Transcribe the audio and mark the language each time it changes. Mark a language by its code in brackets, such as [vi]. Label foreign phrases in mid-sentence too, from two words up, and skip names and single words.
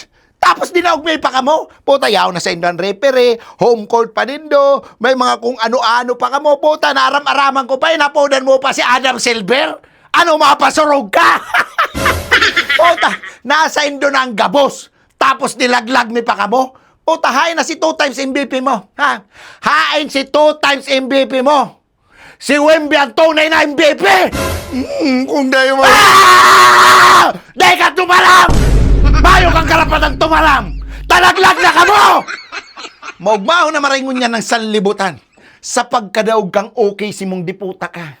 [bik] Tapos dinaugmay pa ka mo. Puta, yaon na sa indo ang referee, home court pa nindo, may mga kung ano-ano pa ka mo. Puta, naram-araman ko pa, inapodan mo pa si Adam Silver. Ano, mapasurog ka? Puta, nasa indo na ang gabos. Tapos nilaglag mi pa ka mo. Puta, hain na si [en] 2 times MVP [bik] mo. Ha? Hain si [en] 2 times MVP [bik] mo. [tl] Si Wemby ang tunay na MVP. [bik] Kung dayo mo... Ah! Dahil ka tumalam! Bayo kang karapatang tumalam! Talaglag na ka mo! Maugmao na maringon niya ng sanlibutan sa pagkadaog kang okay si mong diputa ka.